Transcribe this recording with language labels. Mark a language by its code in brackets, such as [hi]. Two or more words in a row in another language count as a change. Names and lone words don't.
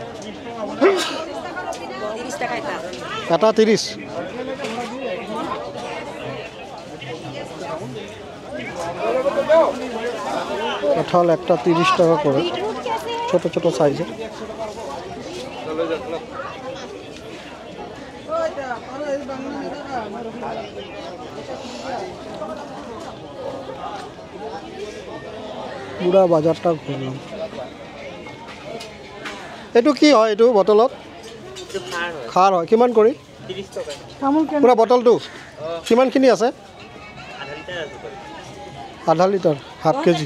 [as] এটা 30। [bn] কঁঠাল একটা 30 টাকা করে, ছোট ছোট সাইজের। পুরা বাজারটা ঘুরলাম। [as] এইটো কি হয়? এইটো বটলত খাৰ হয়। কিমান কৰি? 30 টাকা। পুরা বটলটো কিমানখিনি আছে? আধা লিটার, [en] half kg.